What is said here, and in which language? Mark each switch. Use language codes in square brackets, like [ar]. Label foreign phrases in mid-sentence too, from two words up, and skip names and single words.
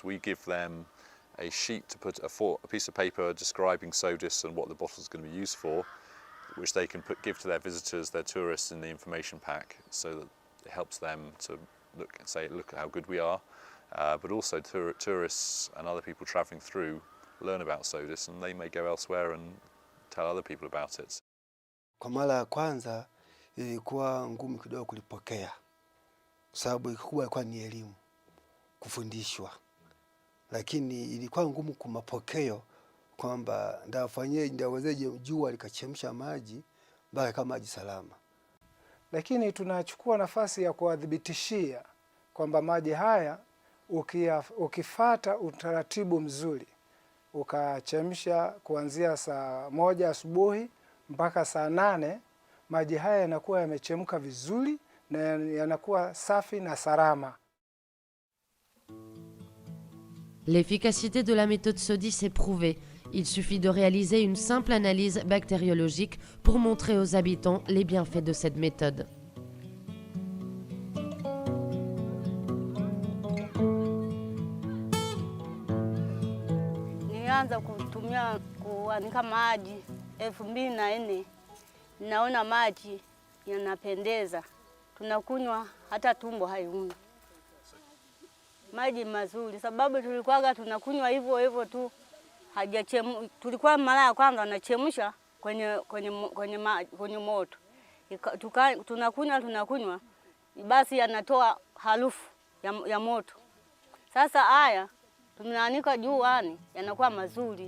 [en] We give them a sheet to put a piece of paper describing SODIS and what the bottle is going to be used for, which they can give to their visitors, their tourists, in the information pack, so that it helps them to look at how good we are, but also tourists and other people travelling through learn about SODIS, and they may go elsewhere and tell other people about it. [sw] Kwa mara ya kwanza ilikuwa ngumu kidogo kulipokea, sababu ikubwa ilikuwa ni elimu, kufundishwa, lakini ilikuwa ngumu kwa mapokeo, kwamba ndawezeje jua likachemsha maji mpaka kama maji salama. Lakini tunachukua nafasi ya kuwadhibitishia kwamba maji haya ukifata utaratibu mzuri, ukachemsha kuanzia saa 1 asubuhi mpaka saa 8, maji haya yanakuwa yamechemka vizuri na yanakuwa safi na salama. [fr] L'efficacité de la méthode SODIS est prouvée. Il suffit de réaliser une simple analyse bactériologique pour montrer aux habitants les bienfaits de cette méthode. [sw] Nilianza kuanika maji 2004. Naona maji yanapendeza, tunakunywa hata tumbo haiumi. Maji mazuri, sababu tulikuwaga tunakunywa hivyo tu, tulikuwa mara ya kwanza anachemsha kwenye moto, tunakunywa basi yanatoa harufu ya moto. Sasa haya tunaanika juani yanakuwa mazuri.